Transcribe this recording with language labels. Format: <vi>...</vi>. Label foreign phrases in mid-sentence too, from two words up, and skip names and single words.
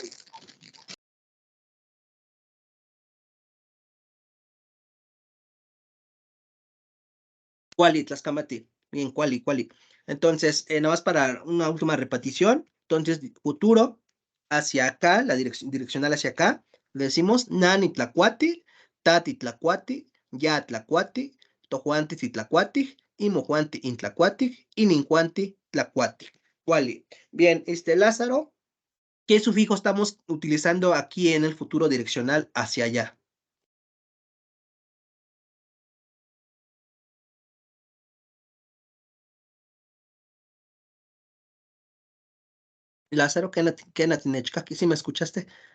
<es>¿Cuál? Tlaxcamati. Bien, ¿cuál? Entonces, nada más para una última repetición. Entonces, futuro hacia acá, la direccional hacia acá, le decimos</es> <nah>nani tlacuati, tati tlacuati, ya tlacuati, tojuanti titlacuati, imojuanti intlacuati, inincuanti tlacuati.</nah> <es>¿Cuál? Bien, Lázaro, ¿qué sufijo estamos utilizando aquí en el futuro direccional hacia allá? Lázaro, ¿qué natinechka? ¿Qué si me escuchaste?</es>